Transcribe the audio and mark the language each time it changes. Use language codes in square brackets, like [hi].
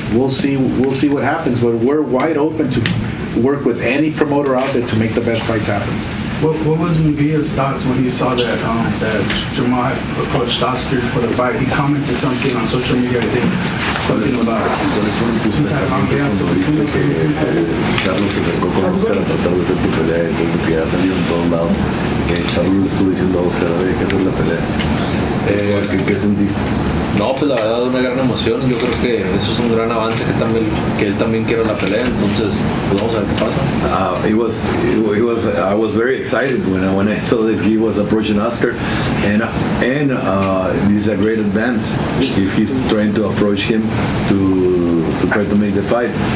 [en] We'll see what happens. But we're wide open to work with any promoter out there to make the best fights happen. What was Munguia's thoughts when he saw that Jamal approached Oscar for the fight? He commented something on social media, I think, something about he's had a long day after the [es] Carlos se acercó con Oscar a tratar de hacer tu pelea, entonces que ha salido en todos lados. Charlie le estuvo diciendo a Oscar, hay que hacer la pelea. ¿Qué sentiste? No, pues la verdad una gran emoción. Yo creo que eso es un gran avance que él también quiera la pelea. Entonces, pues vamos a ver qué pasa. [en] I was very excited when I saw that he was approaching Oscar, and this is a great advance if he's trying to approach him to try to make the fight.